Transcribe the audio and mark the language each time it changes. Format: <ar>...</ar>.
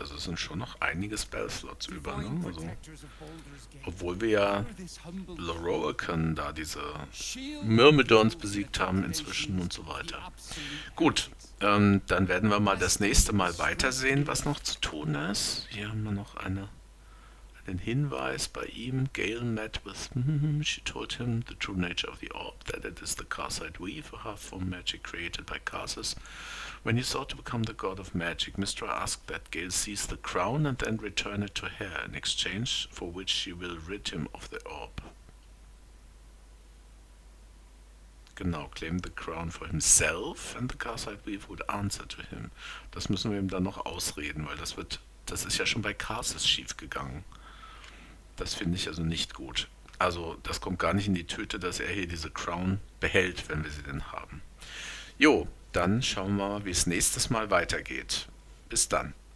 <de>Also es sind schon noch einige Spellslots über. Ne? Also, obwohl wir ja Loroakan da diese Myrmidons besiegt haben inzwischen und so weiter. Gut, dann werden wir mal das nächste Mal weitersehen, was noch zu tun ist. Hier haben wir noch einen Hinweis bei ihm.</de> <en>Gale met with she told him the true nature of the orb, that it is the Carsite weave, a half-form magic created by Carsus. When he sought to become the god of magic, Mystra asked that Gale seize the crown and then return it to her, in exchange for which she will rid him of the orb. Genau, claim the crown for himself and the Carsite weave would answer to him.</en> <de>Das müssen wir ihm dann noch ausreden, weil das ist ja schon bei Carsus schief gegangen. Das finde ich also nicht gut. Also das kommt gar nicht in die Tüte, dass er hier diese Crown behält, wenn wir sie denn haben. Jo, dann schauen wir mal, wie es nächstes Mal weitergeht. Bis dann.</de>